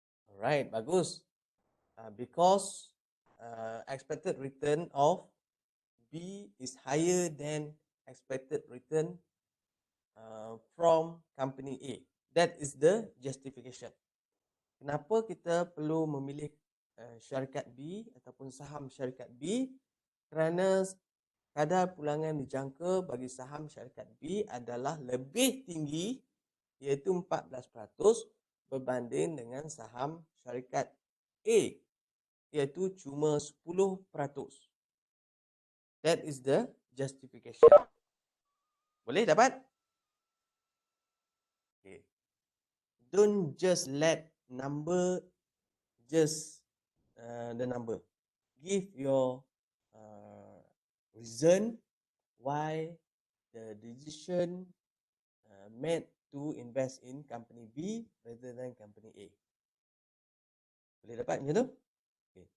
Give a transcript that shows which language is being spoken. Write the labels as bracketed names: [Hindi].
[English] All right, [Malay] bagus. [English] Because expected return of B is higher than expected return from company A. That is the justification. [Malay] Kenapa kita perlu memilih syarikat B ataupun saham syarikat B? Kerana kadar pulangan dijangka bagi saham syarikat B adalah lebih tinggi, iaitu 14% berbanding dengan saham syarikat A, iaitu cuma 10%. [English] That is the justification. [Malay] Boleh dapat? [English] Okay. Don't just let number just the number. Give your reason why the decision made to invest in company B rather than company A. [Malay] Boleh dapat macam tu? [English] Okay.